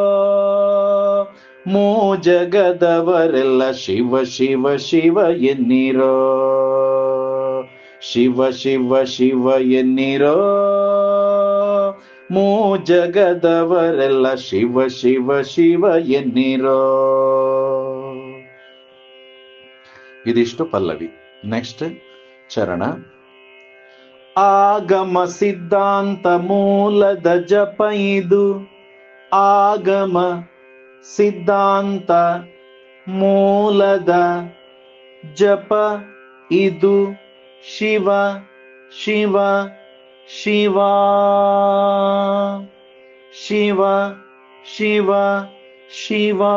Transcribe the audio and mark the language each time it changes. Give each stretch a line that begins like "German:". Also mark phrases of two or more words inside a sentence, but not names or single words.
Kannada: ಮೂ ಜಗದವರೆಲ್ಲ ಶಿವ ಶಿವ ಶಿವ ಎನ್ನಿರೋ, ಶಿವ ಶಿವ ಶಿವ ಎನ್ನಿರೋ, ಮೂ ಜಗದವರೆಲ್ಲ ಶಿವ ಶಿವ ಶಿವ ಎನ್ನಿರೋ. ಇದಿಷ್ಟು ಪಲ್ಲವಿ. ನೆಕ್ಸ್ಟ್ ಚರಣ. ಆಗಮ ಸಿದ್ಧಾಂತ ಮೂಲದ ಜಪ ಇದು, ಆಗಮ ಸಿದ್ಧಾಂತ ಮೂಲದ ಜಪ ಇದು, ಶಿವ ಶಿವ ಶಿವ ಶಿವ ಶಿವ ಶಿವ.